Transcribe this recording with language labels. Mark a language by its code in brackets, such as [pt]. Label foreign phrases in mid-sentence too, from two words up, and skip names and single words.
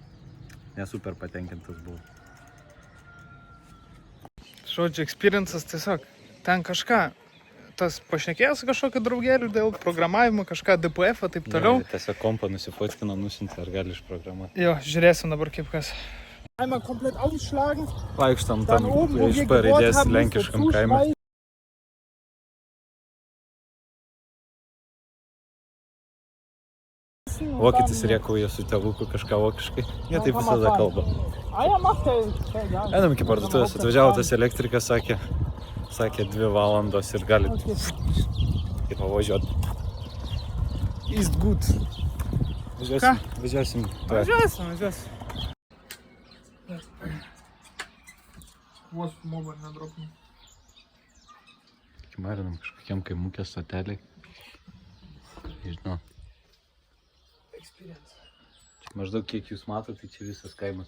[lt] Nes super patenkintas buvau. Žodžiu, experiences tiesiog ten kažką, tas pašnekėjęs kažkokį draugėlių dėl programavimo, kažką DPF-ą, taip toliau. Tiesiog kompą nusifotkino, nusiuntė, ar gali išprogramuoti. Jo, žiūrėsim dabar kaip kas. [de] Einmal komplett ausschlagen. [lt] Vaikštam [de] Dann [lt] tam [de] oben, wo [lt] iš [de] wir [lt] pareidės [de] gebohrt haben, [lt] lenkiškam [de] dazu [lt] kaime. [de] schmeißen. [lt] Vokietis rėkauja su tėvuku kažką vokiškai. Jie taip visada kalba. [de] Ah ja, macht der. Ja. [lt] Einam iki parduotuvės, atvažiavo tas elektrikas, sakė 2 valandos ir gali taip pavažiuoti. [de] Ist gut. [lt] Važiuosim. Važiuosim. Vos mobą nedropinu. Marinam kažkokiam kaimukės stoteliai. Žinau. Čia maždaug kiek jūs matote, tai čia visas kaimas.